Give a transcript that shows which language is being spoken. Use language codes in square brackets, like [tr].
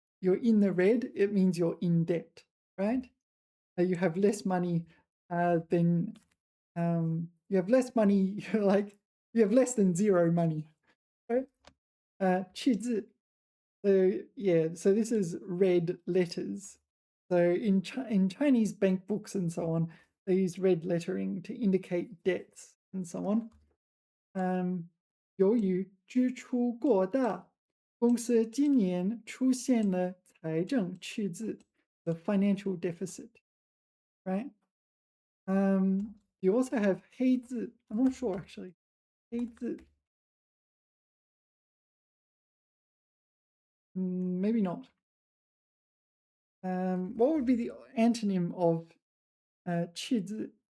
[en] You're in the red, it means you're in debt, right? You have less money than you have less money, like you have less than zero money, right? [zh] 赤字. [en] So yeah, so this is red letters. So in Chinese bank books and so on, they use red lettering to indicate debts and so on. [zh] 由于支出过大，公司今年出现了财政赤字 [en] the financial deficit, right? You also have 黑字. I'm not sure actually. 黑字. Maybe not. What would be the antonym of 赤字?